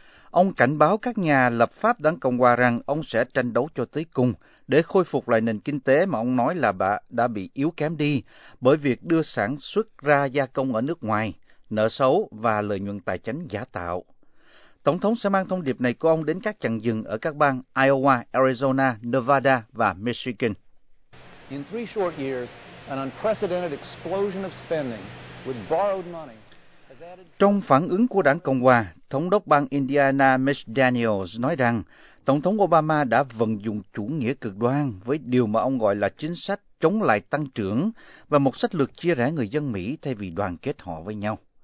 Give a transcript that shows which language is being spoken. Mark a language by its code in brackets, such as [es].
[vi] Ông cảnh báo các nhà lập pháp Đảng Cộng hòa rằng ông sẽ tranh đấu cho tới cùng để khôi phục lại nền kinh tế mà ông nói là đã bị yếu kém đi bởi việc đưa sản xuất ra gia công ở nước ngoài, nợ xấu và lợi nhuận tài chính giả tạo. Tổng thống sẽ mang thông điệp này của ông đến các chặng dừng ở các bang Iowa, Arizona, Nevada và Michigan. [en] In three short years, an unprecedented explosion of spending with borrowed money. [vi] Trong phản ứng của Đảng Cộng hòa, Thống đốc bang Indiana Mitch Daniels nói rằng Tổng thống Obama đã vận dụng chủ nghĩa cực đoan với điều mà ông gọi là chính sách chống lại tăng trưởng và một sách lược chia rẽ người dân Mỹ thay vì đoàn kết họ với nhau.